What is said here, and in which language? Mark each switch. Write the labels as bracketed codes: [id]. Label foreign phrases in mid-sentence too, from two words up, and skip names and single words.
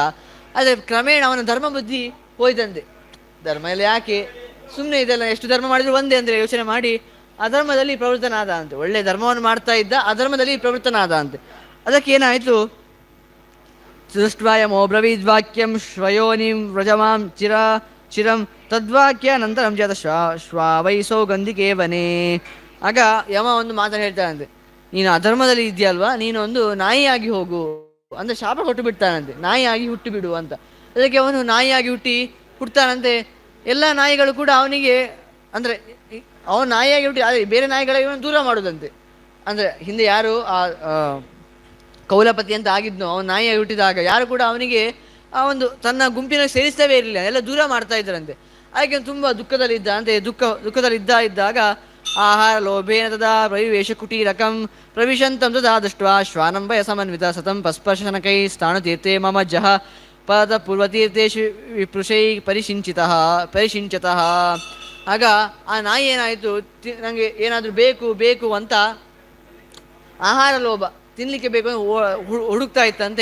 [kn] ಆದರೆ ಕ್ರಮೇಣ ಅವನ ಧರ್ಮ ಬುದ್ಧಿ ಹೋಯ್ತಂತೆ. ಧರ್ಮ ಎಲ್ಲ ಯಾಕೆ ಸುಮ್ಮನೆ ಇದೆಲ್ಲ, ಎಷ್ಟು ಧರ್ಮ ಮಾಡಿದ್ರು ಒಂದೇ ಅಂದರೆ ಯೋಚನೆ ಮಾಡಿ ಅಧರ್ಮದಲ್ಲಿ ಪ್ರವೃತ್ತನಾದ ಅಂತೆ. ಒಳ್ಳೆ ಧರ್ಮವನ್ನು ಮಾಡ್ತಾ ಇದ್ದ, ಅಧರ್ಮದಲ್ಲಿ ಪ್ರವೃತ್ತನಾದ ಅಂತೆ. ಅದಕ್ಕೆ ಏನಾಯಿತು, [sa] सृष्ट्वायमो ब्रवीद्वाक्यं श्वयोनिं व्रजमां चिरं तद्वाक्य नन्तरं जात श्वावैसो गन्धिकेवने. [kn] ಆಗ ಯಮ ಒಂದು ಮಾತನ್ನು ಹೇಳ್ತಾನಂತೆ, ನೀನು ಅಧರ್ಮದಲ್ಲಿ ಇದೆಯಲ್ವಾ, ನೀನು ಒಂದು ನಾಯಿಯಾಗಿ ಹೋಗು ಅಂತ ಶಾಪ ಕೊಟ್ಟು ಬಿಡ್ತಾನಂತೆ. ನಾಯಿಯಾಗಿ ಹುಟ್ಟು ಬಿಡು ಅಂತ. ಅದಕ್ಕೆ ಅವನು ನಾಯಿಯಾಗಿ ಹುಟ್ಟುತ್ತಾನಂತೆ. ಎಲ್ಲ ನಾಯಿಗಳು ಕೂಡ ಅವನಿಗೆ ಅಂದರೆ ಅವನು ನಾಯಿಯಾಗಿ ಹುಟ್ಟಿ ಬೇರೆ ನಾಯಿಗಳಿಗೆ ಇವನು ದೂರ ಮಾಡೋದಂತೆ. ಅಂದರೆ ಹಿಂದೆ ಯಾರು ಆ ಕೌಲಪತಿ ಅಂತ ಆಗಿದ್ನು, ಅವನು ನಾಯಿಯಾಗಿ ಹುಟ್ಟಿದಾಗ ಯಾರು ಕೂಡ ಅವನಿಗೆ ಆ ಒಂದು ತನ್ನ ಗುಂಪಿನ ಸೇರಿಸ್ತವೇ ಇರಲಿಲ್ಲ, ಎಲ್ಲ ದೂರ ಮಾಡ್ತಾ ಇದ್ದರಂತೆ. ಹಾಗೆ ತುಂಬ ದುಃಖದಲ್ಲಿದ್ದ ಅಂತೆ. ದುಃಖದಲ್ಲಿದ್ದಾಗ [sa] आहार लोभेन तदा प्रविवेश कुटीरकं प्रविशन्तं तदा दृष्ट्वा श्वानम्बय समन्वित सतं पस्पर्शनकै स्थाणुतीर्थे मम जह पद पूर्वतीर्थेशु विपृषै परिशिञ्चतः. [kn] ಆಗ ಆ ನಾಯಿ ಏನಾಯಿತು, ನನಗೆ ಏನಾದರೂ ಬೇಕು ಅಂತ ಆಹಾರ ಲೋಭ, ತಿನ್ನಲಿಕ್ಕೆ ಬೇಕು ಹುಡುಕ್ತಾ ಇತ್ತಂತೆ.